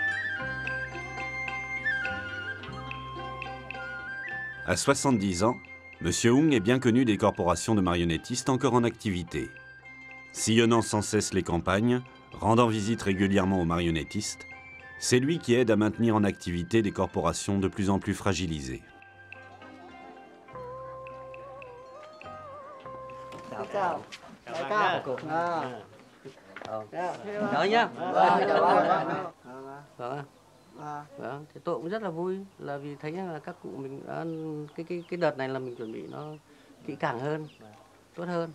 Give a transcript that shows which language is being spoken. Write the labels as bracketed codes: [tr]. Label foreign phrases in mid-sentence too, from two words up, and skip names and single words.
[fr] À 70 ans, Monsieur Hung est bien connu des corporations de marionnettistes encore en activité. Sillonnant sans cesse les campagnes, rendant visite régulièrement aux marionnettistes, c'est lui qui aide à maintenir en activité des corporations de plus en plus fragilisées. [vi] Chào bác cô. Chào anh nhá. Vâng. Vâng, thì tôi cũng rất là vui là vì thấy là các cụ mình đã, cái đợt này là mình chuẩn bị nó kỹ càng hơn, tốt hơn.